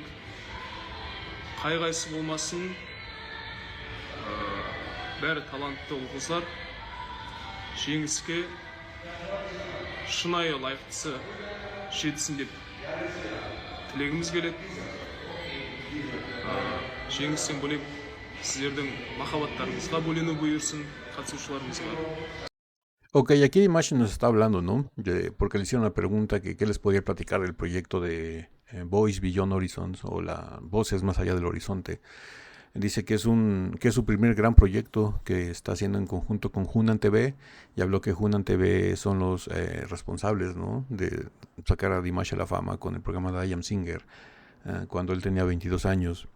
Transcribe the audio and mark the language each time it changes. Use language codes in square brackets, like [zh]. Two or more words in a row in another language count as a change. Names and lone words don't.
[kk] Қай-қайсы болмасын, бәрі талантты ұл-қыздар жеңіске шынайы лайықтысы жетсін деп тілегіміз келеді. Жеңістен бөлек сіздердің махаббаттарыңызға бөлену бұйырсын қатысушыларымызға. [es] Ok, aquí Dimash nos está hablando, ¿no? Porque le hicieron una pregunta que qué les podría platicar del proyecto de Voice Beyond Horizons o la Voces Más Allá del Horizonte. Dice que es su primer gran proyecto que está haciendo en conjunto con Hunan TV, y habló que Hunan TV son los responsables, ¿no?, de sacar a Dimash a la fama con el programa de I Am Singer cuando él tenía 22 años.